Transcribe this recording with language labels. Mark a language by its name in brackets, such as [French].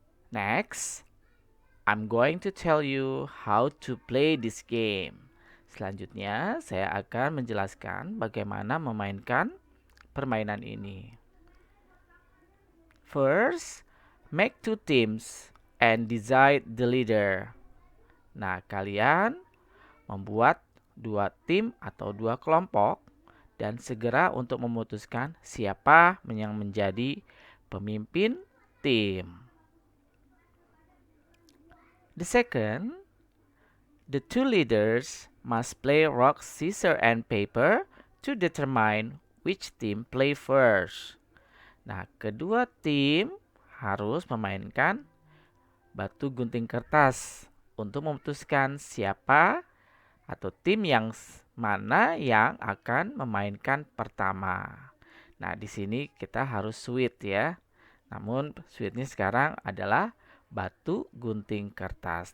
[English] Next, I'm going to tell you how to play this game. [Indonesian] Selanjutnya, saya akan menjelaskan bagaimana memainkan permainan ini. [English] First, make two teams and decide the leader. [Indonesian] Nah, kalian membuat dua tim atau dua kelompok dan segera untuk memutuskan siapa yang menjadi pemimpin tim. [English] The second, the two leaders must play rock, scissors, and paper to determine which team play first. [Indonesian] Nah, kedua tim harus memainkan batu gunting kertas untuk memutuskan siapa atau tim yang mana yang akan memainkan pertama. Nah, di sini kita harus sweet ya. Namun sweetnya sekarang adalah batu gunting kertas.